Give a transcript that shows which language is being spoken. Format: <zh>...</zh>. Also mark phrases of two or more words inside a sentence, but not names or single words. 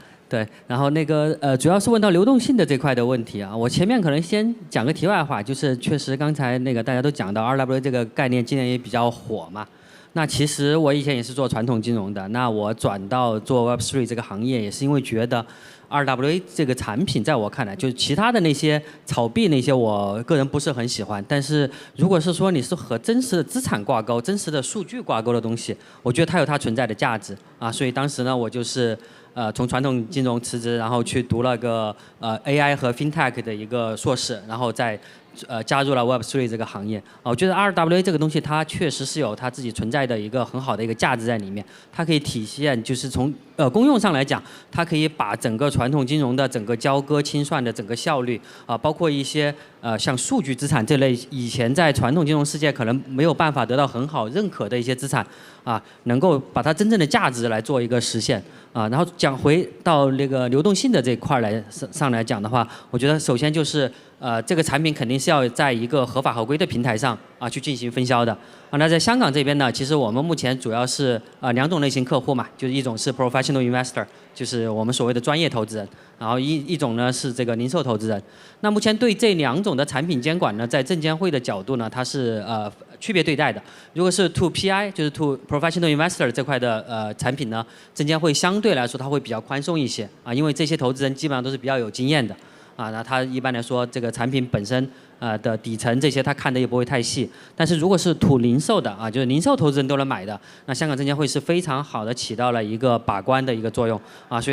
<zh>對，然後那個主要是問到流動性的這塊的問題啊，我前面可能先講個題外話，就是確實剛才那個大家都講到 RWA 這個概念今年也比較火嘛。那其實我以前也是做傳統金融的，那我轉到做 Web3 這個行業，也是因為覺得 RWA 這個產品在我看來，就是其他的那些炒幣那些，我個人不是很喜歡。但是如果是說你是和真實的資產掛鈎、真實的數據掛鈎的東西，我覺得它有它存在的價值啊。所以當時呢，我就是從傳統金融辭職，然後去讀了個AI 和 FinTech 的一個碩士，然後再加入了 Web3 這個行業。我覺得 RWA 這個東西，它確實是有它自己存在的一個很好的一個價值在裡面。它可以體現，就是從功用上來講，它可以把整個傳統金融的整個交割清算的整個效率啊，包括一些像數據資產這類以前在傳統金融世界可能沒有辦法得到很好認可的一些資產啊，能夠把它真正的價值來做一個實現啊。然後講回到那個流動性的這塊上來講的話，我覺得首先就是这个产品肯定是要在一个合法合规的平台上去进行分销的。那在香港这边呢，其实我们目前主要是2种类型客户嘛，就是一种是</zh> <en>professional investor，</en> <zh>就是我们所谓的专业投资人，然后一种呢是这个零售投资人。那目前对这2种的产品监管呢，在证监会的角度呢，它是区别对待的。如果是</zh> <en>to PI，</en> <zh>就是</zh> <en>to professional investor</en> <zh>这块的产品呢，证监会相对来说它会比较宽松一些因为这些投资人基本上都是比较有经验的那他一般来说这个产品本身的底层这些他看的也不会太细。但是如果是土零售的就是零售投资人都能买的，那香港证监会是非常好的起到了一个把关的一个作用所以</zh>